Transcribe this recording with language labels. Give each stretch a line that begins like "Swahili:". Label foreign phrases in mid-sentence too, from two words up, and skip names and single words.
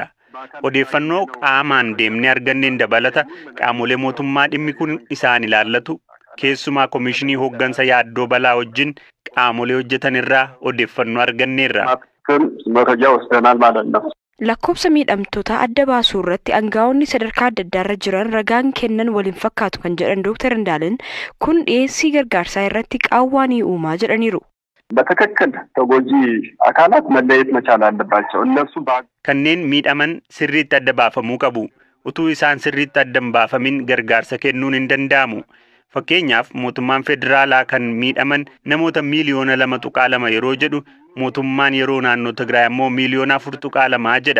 Oromo: Odeeffannoo qaamaan deemnee arganneen dabalata qaamolee mootummaa dhimmi kun isaan ilaallatu keessumaa Komishinii Hooggansa Yaaddoo Balaa wajjin qaamolee hojjetan irraa odeeffannoo arganneerra. Lakkoofsa miidhamtoota adda baasuu irratti aangaa'onni sadarkaa adda addaarra jiran ragaan kennan waliin fakkaatu kan jedhan Dr. Indaaleen kun dhiyeessii gargaarsaa irratti qaawwaa ni uumaa jedhaniiru.
Amharic: በትክክል ተጎጂ አካላት መለየት መቻል አለባቸው። እነሱ
Oromo: kanneen miidhaman sirriitti adda baafamuu qabu. Utuu isaan sirriitti adda hin baafamin gargaarsa kennuun hin danda'amu. Fakkeenyaaf mootummaan federaalaa kan miidhaman namoota miliyoona 2.2 yeroo jedhu mootummaan yeroo naannoo Tigraay ammoo miliyoona 4.2 jedha.